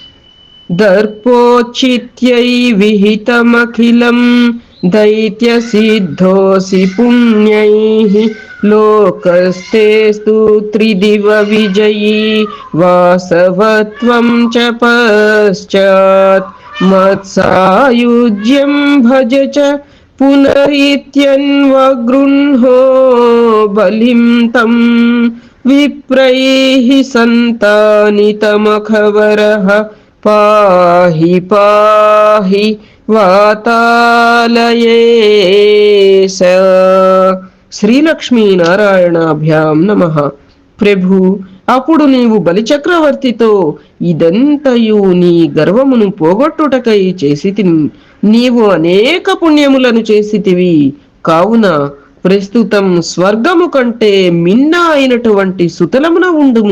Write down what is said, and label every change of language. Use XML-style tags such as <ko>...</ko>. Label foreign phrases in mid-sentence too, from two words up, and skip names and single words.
<sa>దర్పోచిత్యై విహితమఖిలం దైత్య సిద్ధోసి పుణ్యైః లోకస్థేస్తు త్రిదివ విజయీ వాసవత్వం చ పశ్చాత్ మత్సాయుజ్యం భజ చ पुनरीत्यन्वगृह्णो बलिं तं विप्रैः सन्तानितमखबरः पाहि पाहि वातालयेश। శ్రీలక్ష్మీనారాయణాభ్యాం నమః.</sa> <te>ప్రభు, అప్పుడు నీవు బలిచక్రవర్తితో ఇదంతయు నీ గర్వమును పోగొట్టుటకై చేసితిని. నీవు అనేక పుణ్యములను చేసితివి. కావున ప్రస్తుతం స్వర్గము కంటే మిన్న అయినటువంటి సుతలమున ఉండుము.</te>